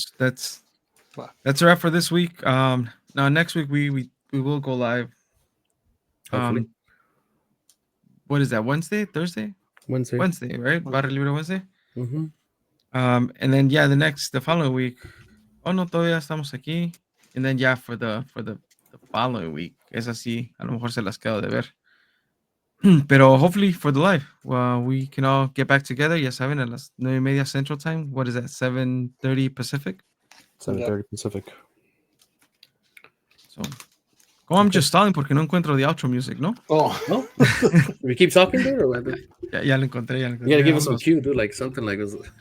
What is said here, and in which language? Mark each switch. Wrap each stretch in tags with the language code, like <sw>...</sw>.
<en>That's a wrap for this week. Now next week we will go live. Hopefully. What is that? Wednesday, Thursday? Wednesday, right? Barra Libre Wednesday. Mm-hmm. And then the following week. Oh no,</en> <es>todavía estamos aquí.</es> <en>And then for the following week,</en> <es>es así. A lo mejor se las quedo de ver.</es> <en>Pero hopefully for the live, we can all get back together.</en> <es>Ya saben, a las</es> <en>9:30 Central Time. What is that? 7:30 Pacific. 7:30 Pacific. So, I'm just stalling</en> <es>porque no encuentro</es> <en>the outro music, ¿no? Oh, no. We keep talking, dude, or what?</en> <es>Ya lo encontré.</es> <en>You gotta give us some cue, dude, like something like this.</en>